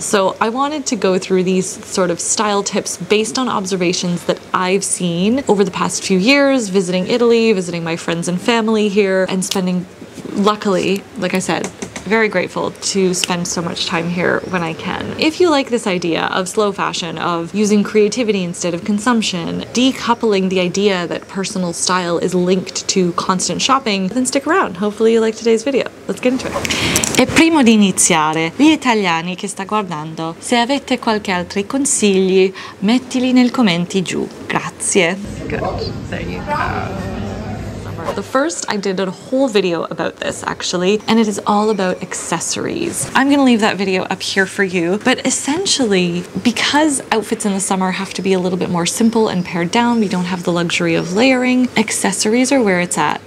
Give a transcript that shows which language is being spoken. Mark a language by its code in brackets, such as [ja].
[en] So I wanted to go through these sort of style tips based on observations that I've seen over the past few years, visiting Italy, visiting my friends and family here, and spending, luckily, like I said, very grateful to spend so much time here when I can. If you like this idea of slow fashion, of using creativity instead of consumption, decoupling the idea that personal style is linked to constant shopping, then stick around. Hopefully you like today's video. Let's get into it. [it] E prima di iniziare, gli italiani che sta guardando, se avete qualche altri consigli, mettili nei commenti giù. Grazie. [en] Good. There you go. The first, I did a whole video about this actually, and it is all about accessories. I'm gonna leave that video up here for you, but essentially, because outfits in the summer have to be a little bit more simple and pared down, we don't have the luxury of layering, accessories are where it's at.